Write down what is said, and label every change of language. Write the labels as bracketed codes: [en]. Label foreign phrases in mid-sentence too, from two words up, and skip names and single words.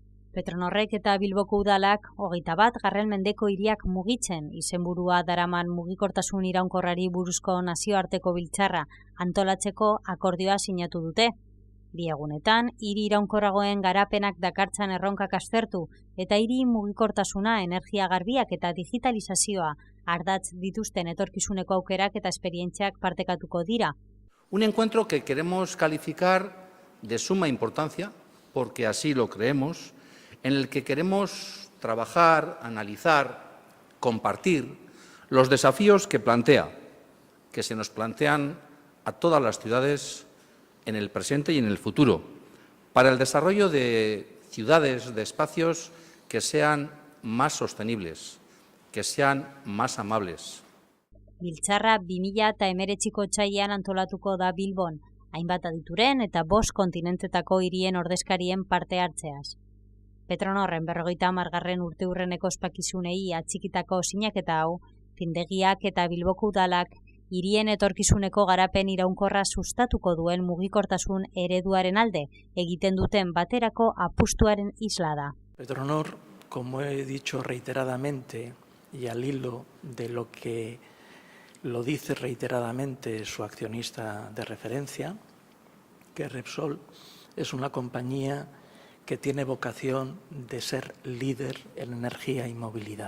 [eu] Petronorrek eta Bilboko udalak 21. mendeko hiriak mugitzen izenburua daraman mugikortasun iraunkorrari buruzko nazioarteko biltzarra antolatzeko akordioa sinatu dute. Bi egunetan, hiri iraunkorragoen garapenak dakartzan erronkak aztertu eta hiri mugikortasuna, energia garbiak eta digitalizazioa ardatz dituzten etorkizuneko aukerak eta esperientziak partekatuko dira. [es] Un encuentro que queremos calificar de suma importancia, porque así lo creemos, en el que queremos trabajar, analizar, compartir los desafíos que se nos plantean a todas las ciudades en el presente y en el futuro, para el desarrollo de ciudades, de espacios que sean más sostenibles, que sean más amables. [eu] Biltzarra 2019ko otsailean antolatuko da Bilbon, hainbat adituren eta 5 kontinentetako hirien ordezkarien parte hartzeaz. Petronorren 50. urteurreneko ospakizunei atxikitako sinaketa hau, findegiak eta Bilboko udalak hirien etorkizuneko garapen iraunkorra sustatuko duen mugikortasun ereduaren alde egiten duten baterako apustuaren isla da. [es] Petronor, como he dicho reiteradamente y al hilo de lo que lo dice reiteradamente su accionista de referencia, que Repsol es una compañía que tiene vocación de ser líder en energía y movilidad.